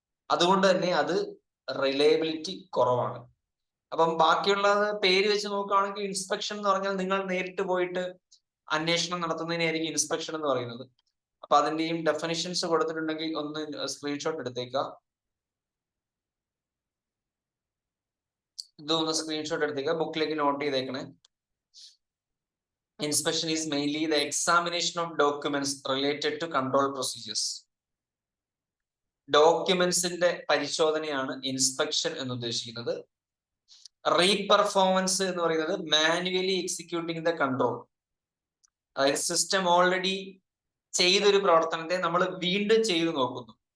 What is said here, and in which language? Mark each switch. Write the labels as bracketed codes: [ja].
[ml] അതുകൊണ്ട് തന്നെ അത് റിലയബിലിറ്റി കുറവാണ്. അപ്പം ബാക്കിയുള്ളത് പേര് വെച്ച് നോക്കുകയാണെങ്കിൽ ഇൻസ്പെക്ഷൻ എന്ന് പറഞ്ഞാൽ നിങ്ങൾ നേരിട്ട് പോയിട്ട് അന്വേഷണം നടത്തുന്നതിനായിരിക്കും ഇൻസ്പെക്ഷൻ എന്ന് പറയുന്നത്. അപ്പൊ അതിന്റെയും ഡെഫിനിഷൻസ് കൊടുത്തിട്ടുണ്ടെങ്കിൽ ഒന്ന് സ്ക്രീൻഷോട്ട് എടുത്തേക്കുക. ഇതൊന്ന് സ്ക്രീൻഷോട്ട് എടുത്തേക്കുക, ബുക്കിലേക്ക് നോട്ട് ചെയ്തേക്കണേ. [en] Inspection is mainly the examination of documents related to control procedures. [ml] ഡോക്യുമെന്റ്സിന്റെ പരിശോധനയാണ് ഇൻസ്പെക്ഷൻ എന്ന് ഉദ്ദേശിക്കുന്നത്. റീപെർഫോമൻസ് എന്ന് പറയുന്നത് [en] Manually executing the control. [ml] അതായത് സിസ്റ്റം ഓൾറെഡി ചെയ്തൊരു പ്രവർത്തനത്തെ നമ്മൾ വീണ്ടും ചെയ്തു നോക്കുന്നു.